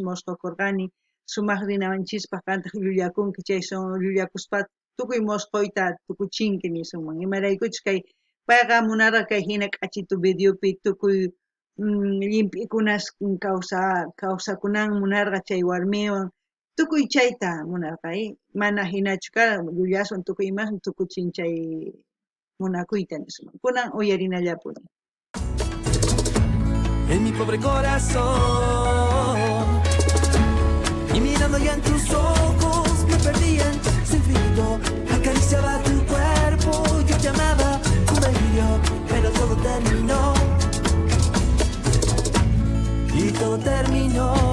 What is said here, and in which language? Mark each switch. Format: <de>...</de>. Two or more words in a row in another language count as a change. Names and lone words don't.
<qu>mosqokurqani sumaq rinawanchispaq qantaq llullakunki chay son llullakuspa tukuy mosqoyta tukuchinki nisunman imaraykuchus kay payqa munarqa kay hina k'achitu videopi tukuy llimp'ikunas kawsakunan munarqa chay warmiwan tukuy chayta munarqa mana hinachu kar llullaswan tukuy imawan tukuchin chay munakuyta nisunman kunan uyarinallapuni.</qu> <es>En mi pobre corazón y mirando ya en tus ojos me perdía en su infinito, acariciaba tu cuerpo, yo te amaba con delirio, pero todo terminó y todo terminó.</es>